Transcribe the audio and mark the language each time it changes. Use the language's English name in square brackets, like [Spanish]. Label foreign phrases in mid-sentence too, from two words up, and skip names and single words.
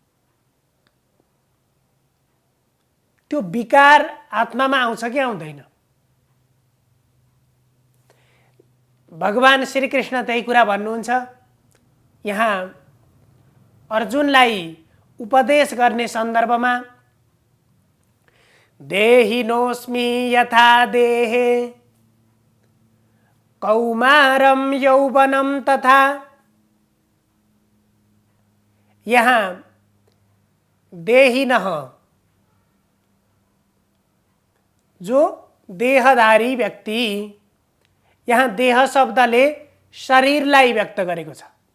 [Nepali] त्यो विकार आत्मामा आउँछ कि आउँदैन। भगवान श्रीकृष्ण त्यही कुरा भन्नुहुन्छ। यहाँ अर्जुनलाई उपदेश गर्ने सन्दर्भमा [Sanskrit] देहिनोऽस्मि यथा देहे कौमारं यौवनं तथा। [Nepali] यहाँ देहिनः जो देहधारी व्यक्ति, यहाँ देह शब्दले शरीरलाई व्यक्त गरेको छ।